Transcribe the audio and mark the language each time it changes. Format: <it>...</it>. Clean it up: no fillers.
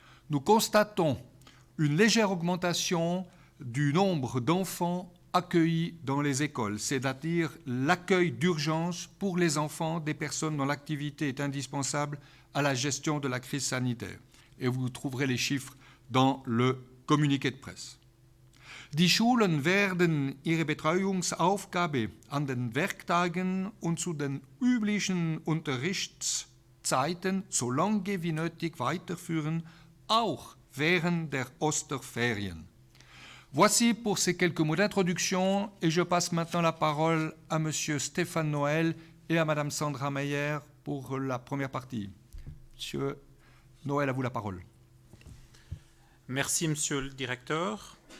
<fr>Nous constatons une légère augmentation du nombre d'enfants accueillis dans les écoles, c'est-à-dire l'accueil d'urgence pour les enfants des personnes dont l'activité est indispensable à la gestion de la crise sanitaire. Et vous trouverez les chiffres dans le communiqué de presse.</fr> <de>Die Schulen werden ihre Betreuungsaufgabe an den Werktagen und zu den üblichen Unterrichtszeiten so lange wie nötig weiterführen, auch während der Osterferien.</de> <fr>Voici pour ces quelques mots d'introduction et je passe maintenant la parole à M. Stéphane Noël et à Mme Sandra Meyer pour la première partie. M. Noël, à vous la parole. Merci, Monsieur le Directeur.</fr>